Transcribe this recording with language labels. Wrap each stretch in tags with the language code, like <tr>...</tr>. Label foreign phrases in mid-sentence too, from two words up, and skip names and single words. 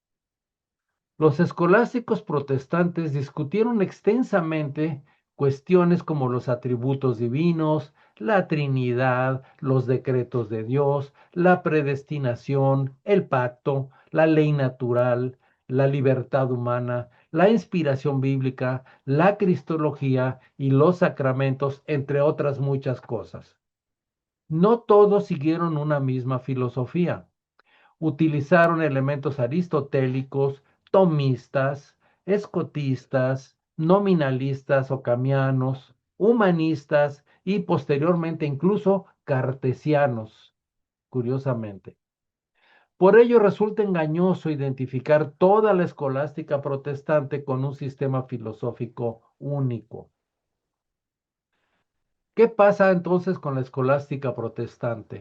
<es>Los escolásticos protestantes discutieron extensamente cuestiones como los atributos divinos, la Trinidad, los decretos de Dios, la predestinación, el pacto, la ley natural, la libertad humana, la inspiración bíblica, la cristología y los sacramentos, entre otras muchas cosas. No todos siguieron una misma filosofía. Utilizaron elementos aristotélicos, tomistas, escotistas, nominalistas o camianos, humanistas y posteriormente incluso cartesianos, curiosamente. Por ello resulta engañoso identificar toda la escolástica protestante con un sistema filosófico único. ¿Qué pasa entonces con la escolástica protestante?</es>